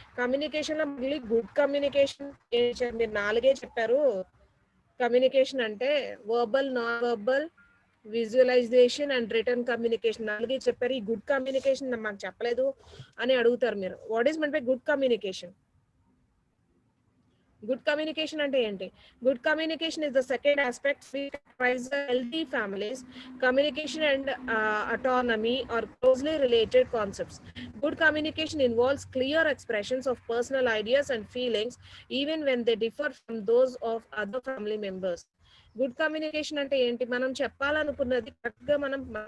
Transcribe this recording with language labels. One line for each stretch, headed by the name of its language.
Telugu: Communication లో మళ్ళీ good communication మీరు 4 చెప్పారు. కమ్యూనికేషన్ అంటే verbal, non verbal, visualisation and return communication 4 చెప్పారు. ఈ గుడ్ కమ్యూనికేషన్ మాకు చెప్పలేదు అని అడుగుతారు మీరు.
English: What is అంటే good communication?
Telugu: గుడ్ కమ్యూనికేషన్ అంటే ఏంటి?
English: Good communication is the second aspect which characterizes healthy families. Communication and autonomy are closely related concepts. Good communication involves clear expressions of personal ideas and feelings even when they differ from those of other family members.
Telugu: Good communication అంటే ఏంటి? మనం చెప్పాలనుకున్నది correct గా మనం